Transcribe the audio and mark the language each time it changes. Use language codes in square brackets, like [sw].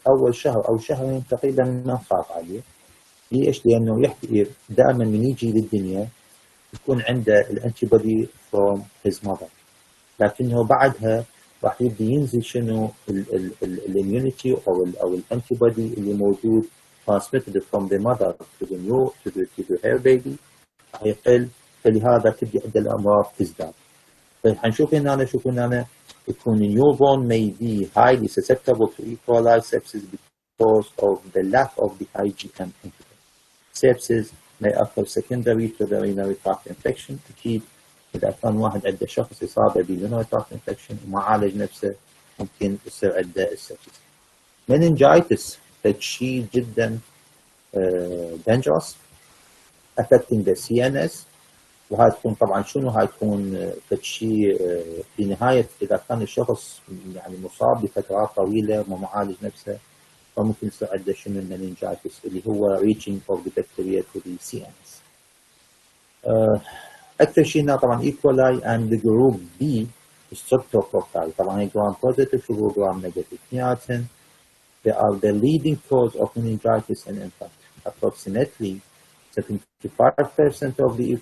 [ar] أول شهر أو شهرين تقريبا ما نخاف عليه. ليش؟ لأنه يحكي دائما من يجي للدنيا يكون عنده الانتيبودي [en] from his mother، [ar] لكنه بعدها راح يبدي ينزل شنو الاميونيتي او الانتيبودي اللي موجود [en] transmitted from the mother to the her baby [ar] راح يقل، فلهذا تبدي عند الامراض تزداد. فحنشوف هنا يكون [en] newborn may be highly susceptible to E. coli sepsis because of the lack of the IgM antibody. Sepsis may occur secondary to the urinary tract infection. [ar] أكيد إذا كان واحد عنده شخص إصابة بالurinary tract infection وما عالج نفسه ممكن يصير عنده السبسس. meningitis شيء جدا dangerous [en] affecting the CNS، [ar] وهاي تكون طبعا شنو هاي تكون شيء في نهاية إذا كان الشخص يعني مصاب بفترات طويلة وما معالج نفسه فممكن يصير عنده شنو meningitis اللي هو [en] reaching of the bacteria to the CNS. [ar] أكثر شيء هنا طبعا [en] E. coli and the group B streptococci. [ar] طبعا هي gram positive شو gram negative اثنيناتهم. [en] They are the leading cause of meningitis in infants. Approximately 75% of the E.